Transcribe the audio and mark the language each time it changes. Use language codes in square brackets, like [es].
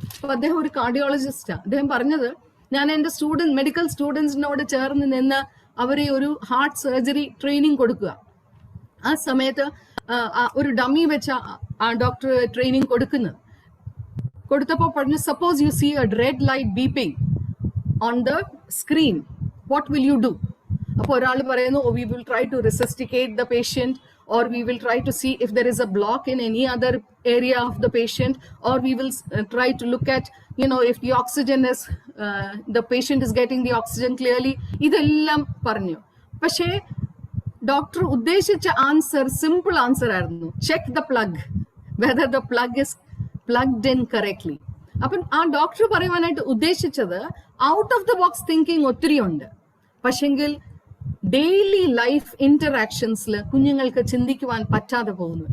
[ml] അപ്പൊ അദ്ദേഹം ഒരു കാർഡിയോളജിസ്റ്റാണ്. അദ്ദേഹം പറഞ്ഞത്, ഞാൻ എന്റെ മെഡിക്കൽ സ്റ്റുഡൻസിനോട് ചേർന്ന് നിന്ന് അവരെ ഒരു ഹാർട്ട് സർജറി ട്രെയിനിങ് കൊടുക്കുക. ആ സമയത്ത് ഒരു ഡമ്മി വെച്ച ആ ഡോക്ടർ ട്രെയിനിങ് കൊടുത്തപ്പോൾ പറഞ്ഞു, [en] Suppose you see a red light beeping on the screen, what will you do? [ml] അപ്പോൾ ഒരാൾ പറയുന്നു, [en] We will try to resuscitate the patient, or we will try to see if there is a block in any other area of the patient, or we will try to look at, if the oxygen is, the patient is getting the oxygen clearly. [ml] ഇതെല്ലാം പറഞ്ഞു. പക്ഷേ doctor ഉദ്ദേശിച്ച [en] Answer simple answer ആയിരുന്നു, check the plug, whether the plug is plugged in correctly. [ml] അപ്പം ആ doctor പറയുവാനായിട്ട് ഉദ്ദേശിച്ചത് out of the box thinking ഒത്തിരി ഉണ്ട്. പക്ഷെങ്കിൽ ഡെയിലി ലൈഫ് ഇന്ററാക്ഷൻസിൽ കുഞ്ഞുങ്ങൾക്ക് ചിന്തിക്കുവാൻ പറ്റാതെ പോകുന്നു.